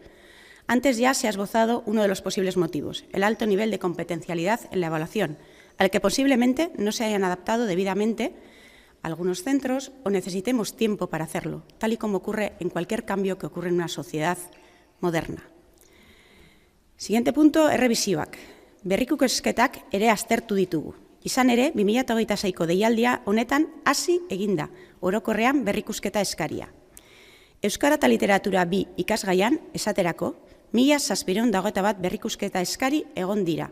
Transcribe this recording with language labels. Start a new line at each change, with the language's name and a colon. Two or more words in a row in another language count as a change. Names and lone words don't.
Spanish: Antes ya se ha esbozado uno de los posibles motivos, el alto nivel de competencialidad en la evaluación, al que posiblemente no se hayan adaptado debidamente algunos centros o necesitemos tiempo para hacerlo, tal y como ocurre en cualquier cambio que ocurre en una sociedad moderna. Siguiente punto,
Basque: errebisioak. Berrikusketak ere aztertu ditugu. Izan ere, 2026ko deialdia honetan hasi eginda, orokorrean berrikusketa eskaria. Euskara eta Literatura 2 ikasgaian, esaterako, 1.721 berrikusketa eskari egon dira.